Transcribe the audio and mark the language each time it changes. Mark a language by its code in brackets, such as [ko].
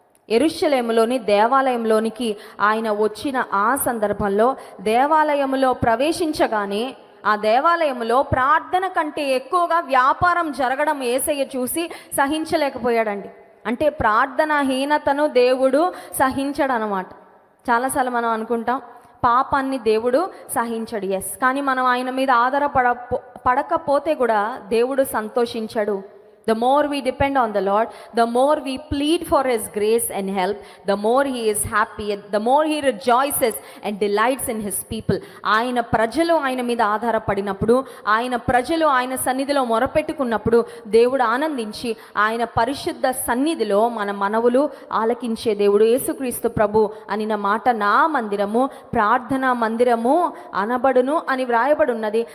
[te] యెరూషలేములోని దేవాలయంలోనికి ఆయన వచ్చిన ఆ సందర్భంలో దేవాలయములో ప్రవేశించగానే ఆ దేవాలయంలో ప్రార్థన కంటే ఎక్కువగా వ్యాపారం జరగడం యేసయ్య చూసి సహించలేకపోయాడండి. అంటే ప్రార్థనాహీనతను దేవుడు సహించడు అన్నమాట. చాలాసార్లు మనం అనుకుంటాం పాపాన్ని దేవుడు సహించడు, ఎస్, కానీ మనం ఆయన మీద పడకపోతే కూడా దేవుడు సంతోషించడు. [en] The more we depend on the Lord, the more we plead for His grace and help, the more He is happy, the more He rejoices and delights in His people. [te] ఆయన ప్రజలు ఆయన మీద ఆధారపడినప్పుడు, ఆయన ప్రజలు ఆయన సన్నిధిలో మొరపెట్టుకున్నప్పుడు దేవుడు ఆనందించి ఆయన పరిశుద్ధ సన్నిధిలో మన మనవులు ఆలకించే దేవుడు. యేసుక్రీస్తు ప్రభు అనిన మాట, నా మందిరము ప్రార్థనా మందిరము అనబడును అని వ్రాయబడి ఉన్నది.